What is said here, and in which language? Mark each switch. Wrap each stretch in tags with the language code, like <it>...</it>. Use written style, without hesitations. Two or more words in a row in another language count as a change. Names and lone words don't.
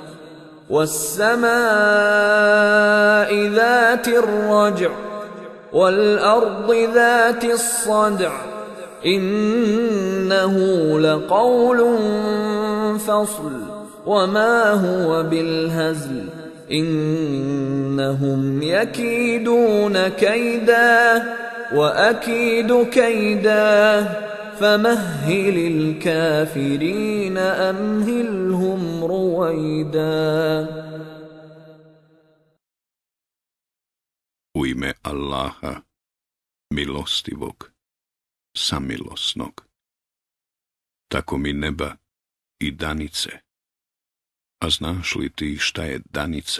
<ar>والسماء ذات الرجع والأرض ذات الصدع إنه لقول فصل وما هو بالهزل إنهم يكيدون كيدا وأكيد كيدا فمهل الكافرين أمهلهم رويدا.</ar> <bs>U ime Allaha, milostivog, samilosnog. Tako mi neba i danice. A znaš li ti šta je danica?</bs>